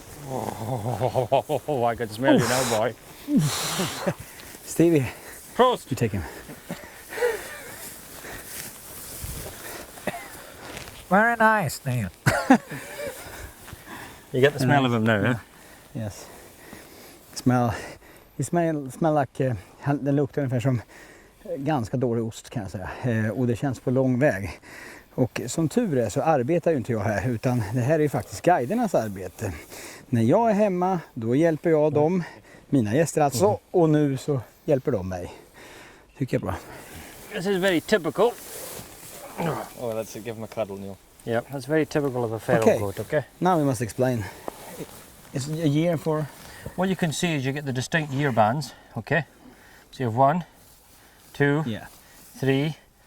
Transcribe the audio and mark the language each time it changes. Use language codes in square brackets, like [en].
[en] Oh, I can smell you now, boy. Stevie, [de] Prost! [en] you take him. Very nice, Neil. You get the smell of him now, eh? Yes. It smell like, [sv] den luktar ungefär som ganska dålig ost kan jag säga. Och det känns på lång väg. Och som tur är så arbetar ju inte jag här, utan det här är ju faktiskt guidernas arbete. När jag är hemma, då hjälper jag dem, mina gäster alltså, och nu så hjälper de mig. Tycker jag är bra. [en] This is very typical. Oh, let's give him a cuddle, Neil. Yeah, that's very typical of a feral Okay. goat, okay? Now we must explain. It's a year for... What you can see is you get the distinct year bands, okay? So you have 1, 2, Yeah. 3.